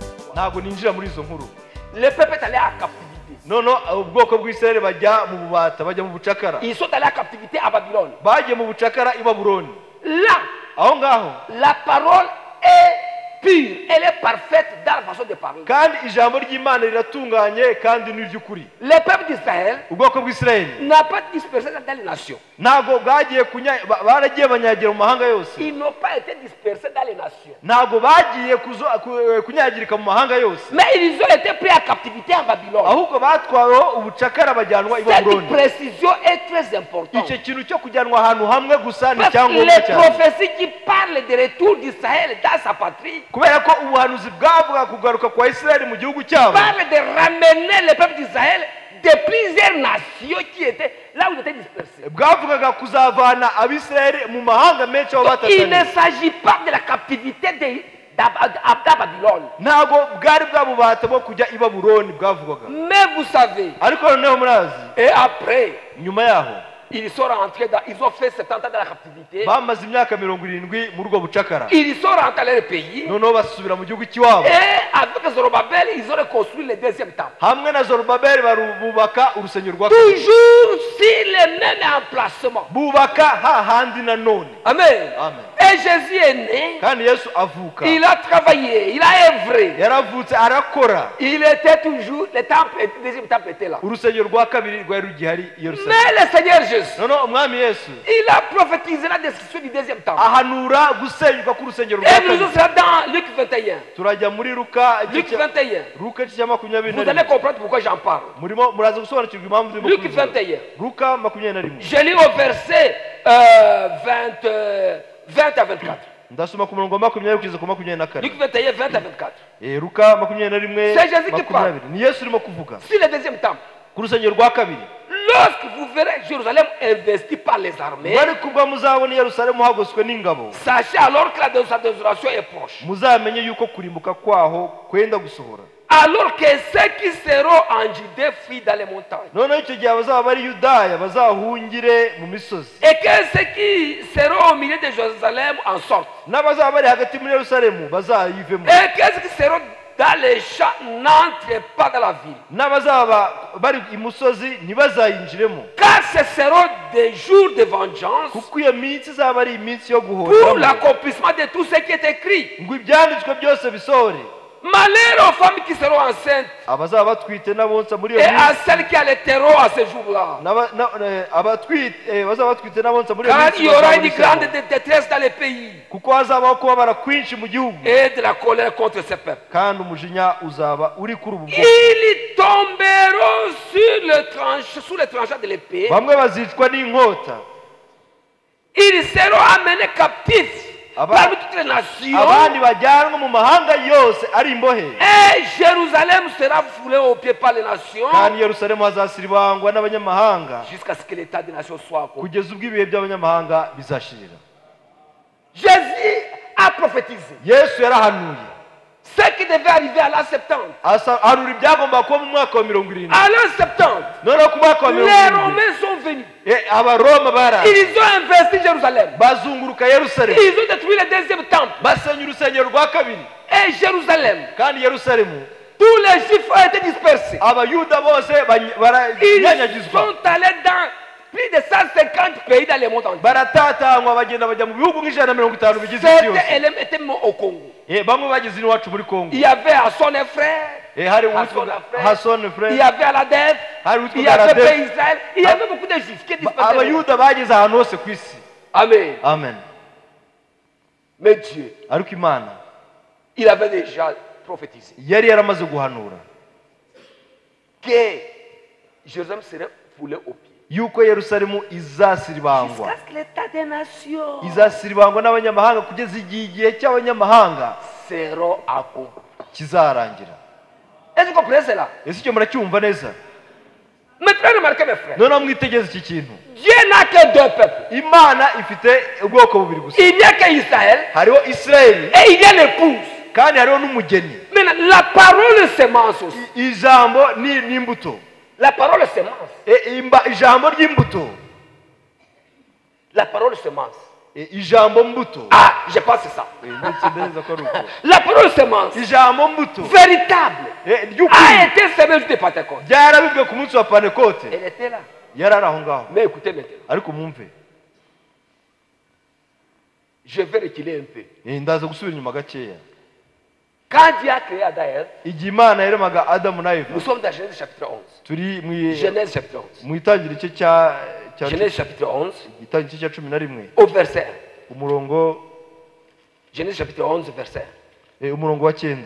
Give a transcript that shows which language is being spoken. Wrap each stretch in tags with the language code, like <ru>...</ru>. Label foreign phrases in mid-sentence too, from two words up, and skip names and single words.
<fr>histoire.</fr> <rw>ntago ninjira muri izo nkuru.</rw> <fr>Le peuple est allé à captivité.</fr> <rw>Nono ubwoko bw'Israeli bajya mu bubata, bajya mu bucakara.</rw> <fr>Ils sont allés à captivité à Babylone.</fr> <rw>Bagiye mu bucakara i Babuloni.</rw> <fr>Là,</fr> <rw>Aho ngaho</rw> <fr>la parole est pure, elle est parfaite dans la façon de parler.</fr> <rw>kandi ijambo ry'Imana riratunganye kandi ni ry'ukuri.</rw> <fr>Le peuple d'Israël</fr> <rw>Ubwoko bw'Israeli</rw> <fr>n'a pas dispersé dans les nations.</fr> <rw>ntago bwagiye baragiye banyagira mu mahanga yose.</rw> <fr>Ils n'ont pas été dispersés dans les nations.</fr> <rw>Ntago bagiye kunyagirika mu mahanga yose.</rw> <fr>Mais ils ont été pris à captivité en Babylone.</fr> <rw>Ahubwo batwaweho ubucakara bajyanwa i Babuloni.</rw> <fr>Cette précision est très importante.</fr> <rw>Icyo kintu cyo kujyanwa ahantu hamwe gusa ni</rw> <fr>Parce que</fr> <rw>cyangombwa</rw> <fr>les</fr> <rw>cyane.</rw> <fr>prophéties qui parlent de retour d'Israël dans sa patrie</fr> <rw>Kubera ko ubuhanuzi bwavuga kugaruka kwa Isirayeli mu gihugu cyabo</rw> <fr>parlent de ramener le peuple d'Israël de plusieurs nations qui étaient là où ils étaient dispersés.</fr> <rw>bwavugaga kuzavana Abisirayeli mu mahanga menshi aho</rw> <fr>Il ne</fr> <rw>batatanye.</rw> <fr>s'agit pas de la captivité à Babylone.</fr> <rw>Ntago bwari bwabubata bwo kujya i Babuloni bwavugaga.</rw> <fr>Mais vous savez,</fr> <rw>Ariko noneho murazi</rw> <fr>et après,</fr> <rw>nyuma yaho</rw> <fr>ils sont rentrés ils ont fait 70 ans dans la captivité.</fr> <rw>bamaze imyaka 70 muri ubwo bucakara.</rw> <fr>Ils sont rentrés dans leur pays.</fr> <rw>Noneho basubira mu gihugu cy'iwabo.</rw> <fr>Et avec Zorobabel, ils ont reconstruit le deuxième temple.</fr> <rw>Hamwe na Zorobabeli bubaka urusengero rwa kabiri.</rw> <fr>Toujours sur le même emplacement.</fr> <rw>Bubaka hahandi na none.</rw> <fr>Amen.</fr> <rw>Amen.</rw> <fr>Et Jésus est né.</fr> <rw>Kandi Yesu avuka.</rw> <fr>Il a travaillé, il a œuvré.</fr> <rw>Yaravutse arakora.</rw> <fr>Il était toujours, le deuxième temple était là.</fr> <rw>Urusengero rwa kabiri rwari rugihari i Yerusalemu.</rw> <fr>Mais le Seigneur Jésus,</fr> <rw>Noneho umwami Yesu</rw> <fr>il a prophétisé la destruction du deuxième temple.</fr> <rw>ahanura gusenyuka k'urusengero rwa</rw> <fr>Et nous</fr> <rw>kabiri.</rw> <fr>serons dans Luc 21.</fr> <rw>Turajya muri Luka</rw> <fr>Luc 21.</fr> <rw>Luka cya 21.</rw> <fr>Vous allez comprendre pourquoi j'en parle.</fr> <rw>Murimo muraza gusobanukirwa impamvu ndimo</rw> <fr>Luc</fr> <rw>kubivuga.</rw> <fr>21.</fr> <rw>Luka 21.</rw> <fr>Je lis au verset 20 à 24.</fr> <rw>Ndasoma ku murongo wa 20 kugeza ku 24.</rw> <fr>Luc 21, 20 à 24.</fr> <rw>Luka 21.</rw> <fr>C'est Jésus qui parle.</fr> <rw>Ni Yesu urimo kuvuga.</rw> <fr>Sur le deuxième temple.</fr> <rw>Ku rusengero rwa kabiri.</rw> <fr>Lorsque vous verrez Jérusalem investie par les armées,</fr> <rw>Bari kubwa muzabona Yerusalemu hagoswe n'ingabo.</rw> <fr>sachez alors que sa désolation est proche.</fr> <rw>Muzamenye yuko kurimbuka kwaho kwenda gusohora.</rw> <fr>Alors que ceux qui seront en Judée fuient dans les montagnes.</fr> <rw>Noneho icyo gihe abazaba bari Yudaya bazahungire mu misozi.</rw> <fr>Et que ceux qui seront au milieu de Jérusalem en sortent.</fr> <rw>N'abazaba bari hagati muri Yerusalemu bazayivemo.</rw> <fr>Et que ceux qui seront dans les champs n'entrent pas dans la ville.</fr> <rw>N'abazaba bari imusozi ntibazayinjiremo.</rw> <fr>Car ce seront des jours de vengeance</fr> <rw>Kuko iyo minsi izaba ari iminsi yo</rw> <fr>pour</fr> <rw>guhoramo.</rw> <fr>l'accomplissement de tout ce qui est écrit.</fr> <rw>Ngo ibyanditswe byose bisohore.</rw> <fr>Malheur aux femmes qui seront enceintes</fr> <rw>Abazaba batwite n'abonsa muri iyo</rw> <fr>et à</fr> <rw>minsi.</rw> <fr>celles qui a le terreau à ce jour-là.</fr> <rw>Bazaba batwite n'abonsa muri iyo</rw> <fr>Car</fr> <rw>minsi.</rw> <fr>il y aura une grande détresse dans les pays</fr> <rw>Kuko hazabaho kubabara kwinshi mu gihugu.</rw> <fr>et de la colère contre ce peuple.</fr> <rw>Kandi umujinya uzaba uri kuri ubu bwoko.</rw> <fr>Ils tomberont sous le tranchant de l'épée.</fr> <rw>Bamwe bazicwa n'inkota.</rw> <fr>Ils seront amenés captifs parmi toutes les nations.</fr> <rw>Abandi bajyanwa mu mahanga yose ari imbohe.</rw> <fr>Et Jérusalem sera foulée aux pieds par les nations</fr> <rw>Kandi Yerusalemu hazasiribangwa n'abanyamahanga</rw> <fr>jusqu'à ce que l'état des nations soit accompli.</fr> <rw>kugeza ubwo ibihe by'abanyamahanga bizashirira.</rw> <fr>Jésus a prophétisé</fr> <rw>Yesu yarahanuye.</rw> <fr>ce qui devait arriver à l'an 70.</fr> <rw>Ahanura ibyagomba kuba mu mwaka wa 70.</rw> <fr>À l'an 70,</fr> <rw>Noneho ku mwaka wa</rw> <fr>les</fr> <rw>70</rw> <fr>Romains sont venus.</fr> <rw>Abaroma bara</rw> <fr>Ils ont investi Jérusalem.</fr> <rw>bazunguruka Yerusalemu.</rw> <fr>Ils ont détruit le deuxième temple.</fr> <rw>Basenya urusengero rwa kabiri.</rw> <fr>Et Jérusalem,</fr> <rw>Kandi Yerusalemu</rw> <fr>tous les Juifs ont été dispersés.</fr> <rw>Abayuda bose</rw> <fr>Ils</fr> <rw>baranyanyagizwa.</rw> <fr>sont allés dans plus de 150 pays dans le monde entier.</fr> <rw>Baratatanywa bagenda bajya mu bihugu nk'ijana bigize isi yose.</rw> <fr>Certains éléments étaient morts au Congo.</fr> <rw>Bamwe bageze iwacu muri Kongo.</rw> <fr>Il y avait Hasson et frère.</fr> <rw>Hari Hasson Hasson</rw> <fr>Il frère. y avait Aladef.</fr> <rw>Hari</rw> <fr>Il y avait Aladef. Pays Israël. Il y avait beaucoup de Juifs qui dispersaient.</fr> <rw>Abayuda bageze ahantu hose ku isi.</rw> <fr>Amen.</fr> <rw>Amen.</rw> <fr>Mais Dieu,</fr> <rw>Ariko Imana</rw> <fr>il avait déjà prophétisé</fr> <rw>yari yaramaze guhanura</rw> <fr>que Jérusalem serait foulée aux pieds.</fr> <rw>yuko Yerusalemu izasiribangwa.</rw> <fr>Jusqu'à ce que l'état des nations</fr> <rw>Izasiribangwa n'abanyamahanga kugeza igihe cy'abanyamahanga</rw> <fr>seront accomplis.</fr> <rw>kizarangira.</rw> <fr>Est-ce que vous comprenez cela?</fr> <rw>Ese icyo muracyumva neza?</rw> <fr>Maintenant, remarquez mes frères.</fr> <rw>Noneho mwitegereze iki kintu.</rw> <fr>Dieu n'a que deux peuples.</fr> <rw>Imana ifite ubwoko bubiri gusa.</rw> <fr>Il n'y a qu'Israël</fr> <rw>Hariho Isirayeli</rw> <fr>et il y a l'épouse.</fr> <rw>kandi hariho n'umugeni.</rw> <fr>Maintenant, la parole semence aussi.</fr> <rw>Ijambo n'imbuto.</rw> <fr>La parole semence.</fr> <rw>Ijambo ry'imbuto.</rw> <fr>La parole semence.</fr> <rw>ijambo mbuto.</rw> <fr>Ah, je pense que c'est ça. La parole semence</fr> <rw>ijambo mbuto</rw> <fr>véritable a été semée de Pentecôte.</fr> <rw>byarabibwe ku munsi wa Pentecote.</rw> <fr>Elle était là.</fr> <rw>yarari aho ngaho.</rw> <fr>Mais écoutez maintenant.</fr> <rw>ariko mumve,</rw> <fr>je vais reculer un peu.</fr> <rw>ndaza gusubira inyuma gakeya.</rw> <fr>Quand Dieu a créé Adam et Ève,</fr> <rw>igihe Imana yaremaga Adamu na Eva,</rw> <fr>nous sommes dans Genèse chapitre 11.</fr> <rw>turi mu</rw> <fr>Genèse chapitre 11.</fr> <rw>mu itangiriro cye cya</rw> <fr>Genèse chapitre 11</fr> <rw>itangiriro cya 11</rw> <fr>au verset 1.</fr> <rw>umurongo</rw> <fr>Genèse chapitre 11 verset</fr> <rw>umurongo wa 9.</rw>